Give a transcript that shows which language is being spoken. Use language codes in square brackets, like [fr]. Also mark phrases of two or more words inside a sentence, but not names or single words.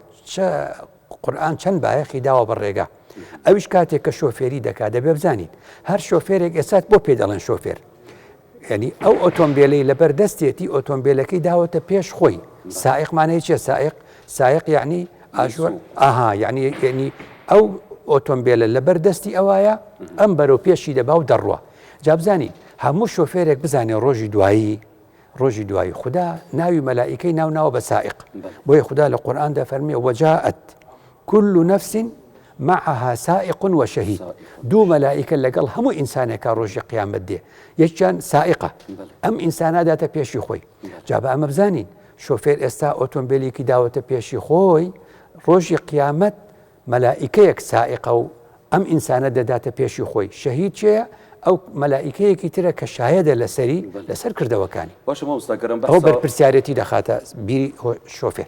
[ckb] قورئان چەند بایەخی داوە بە ڕێگە ئەویش کاتێک کە شۆفێری دەکات دەبێ بزانین هەر شۆفێرێک ئێسات بۆ پێ دەڵێن شۆفێر یعنی ئەو ئۆتۆمبیلەی لەبەردەستێتی ئۆتۆمبیلەکەی داوەتە پێش خۆی سائقمانەیە چیە سائق یعنی ئاژوەر یعنی ئەو ئۆتۆمبیلە لەبەردەستی ئەوایە ئەم بەرەو پێشی دەبا و دەڕوە جا بزانین هەموو شۆفێرێک بزانێ ڕۆژی دوایی خوددا ناوی مەلائیکەی ناو بە سائق بۆیە خوددا لە قورئان دەفەرمێ [ar] وجاءت كل نفس معها سائق وشهيد [ckb] دوو مەلائیکە لەگەڵ هەموو ئینسانێکە ڕۆژی قیامەت دێ یەکیان سائقە ئەم ئینسانە داتە پێشی خۆی جا بە ئەمە بزانین شۆفێر ئێستا ئۆتۆمبیلێکی داوەتە پێشی خۆی ڕۆژی قیامەت مەلائیکەیەک سائقە و ئەم ئینسانە دەداتە پێشی خۆی شەهید چێە ئەو مەلائیکەیەکی ترە کە شایەدە لەسەر کردەوەکانی ئەو بەرپرسیارەتی دەخاتە بیری شۆفێر